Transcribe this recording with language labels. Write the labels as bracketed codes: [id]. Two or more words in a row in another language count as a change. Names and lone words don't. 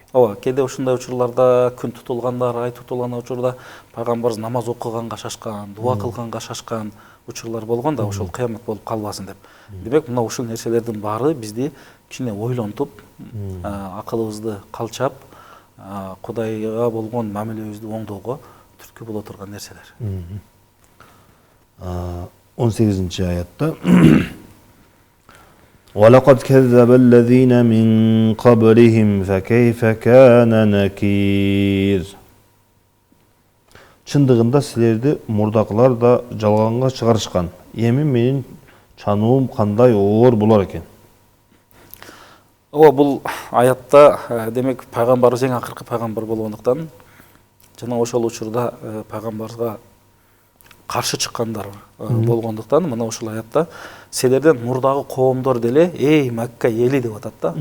[ky] Ооба, кээде ушундай учурларда күн тутулгандар, ай тутулган учурда пайгамбарыбыз намаз окуганга шашкан, дуа кылганга шашкан учурлар болгон да, ошол кыямат болуп калбасын деп. Демек, мына ушул нерселердин баары бизди кичине ойлонтуп, акылыбызды калчап, Кудайга болгон мамилебизди оңдоого түрткү боло турган нерселер. [ar] 18-ci ayetta وَلَقَدْ كَذَّبَ الَّذ۪ينَ مِنْ قَبْلِهِمْ فَكَيْفَ كَانَ نَكِيرٌ. [ky] Чындыгында силерди мурдакылар да жалганга чыгарышкан. Эми менин чануум кандай оор болор экен. Ооба, бул аятта демек пайгамбарыбыз эң акыркы пайгамбар болгондуктан жана ошол учурда пайгамбарга каршы чыккандар болгондуктан мына ушул аятта силерден мурдагы коомдор деле эй Макка эли деп атат да.